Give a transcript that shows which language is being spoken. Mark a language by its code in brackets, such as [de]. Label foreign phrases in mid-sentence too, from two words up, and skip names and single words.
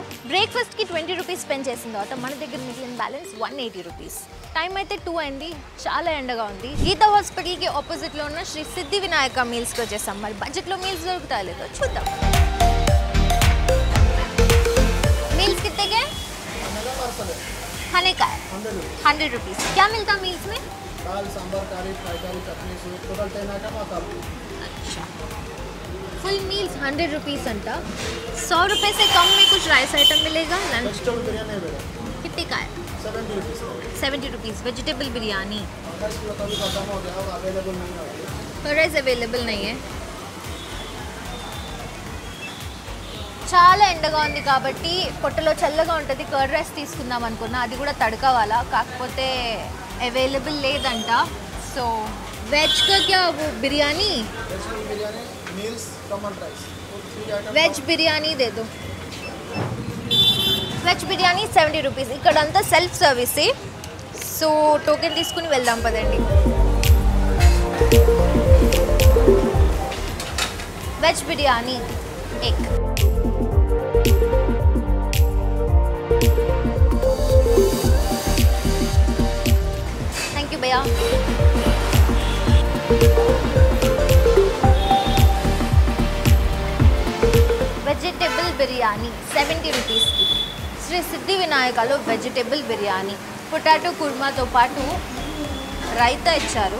[te] బ్రేక్ఫాస్ట్కి 20 [en] rupees spend [te] చేసిన తర్వాత మన దగ్గర మిగిలిన బ్యాలెన్స్ 180 రూపీస్. టైం అయితే 2 అయింది, చాలా ఎండగా ఉంది. గీతా హాస్పిటల్కి ఆపోజిట్లో ఉన్న శ్రీ సిద్ధి వినాయక మీల్స్కి వచ్చేసాం. మరి బడ్జెట్లో మీల్స్ దొరుకుతాయో లేదో చూద్దాం. [hi] మీల్స్ कितने के? खाने का है 100 रुपीज़. क्या मिलता मील्स में? दाल, सांभर, करी, [en] fry curry, [hi] चटनी, सूप, टोटल 10 आइटम आता है. अच्छा, [en] full meals [hi] 100 रुपीज़ अंटा. 100 रुपये से कम में कुछ [en] rice item [hi] मिलेगा? लंच वेजिटेबल बिरयानी मिलेगा. कितने का है? 70 रुपीज़. 70 रुपीज़ वेजिटेबल बिरयानी. राइस तो कभी खत्म हो गया, अवेलेबल नहीं है. राइस अवेलेबल नहीं है. [te] చాలా ఎండగా ఉంది కాబట్టి పొట్టలో చల్లగా ఉంటుంది. [en] curd rice [te] తీసుకుందాం అనుకున్నా, అది కూడా తడకవాలా, కాకపోతే అవైలబుల్ లేదంట. [hi] सो वेज का क्या वो बिरयानी [en] meals common rice [hi] वेज बिरयानी दे दो. వెజ్ బిర్యానీ 70 రూపీస్. [te] ఇక్కడంతా [en] self service, [te] సో టోకెన్ తీసుకుని వెళ్దాం పదండి. వెజ్ బిర్యానీ ఎగ్. [en] thank you [hi] भैया. [te] వెజిటేబుల్ బిర్యానీ 70 రూపీస్కి. శ్రీ సిద్ధి వినాయకలో వెజిటేబుల్ బిర్యానీ, పొటాటో కుర్మాతో పాటు రైతా ఇచ్చారు.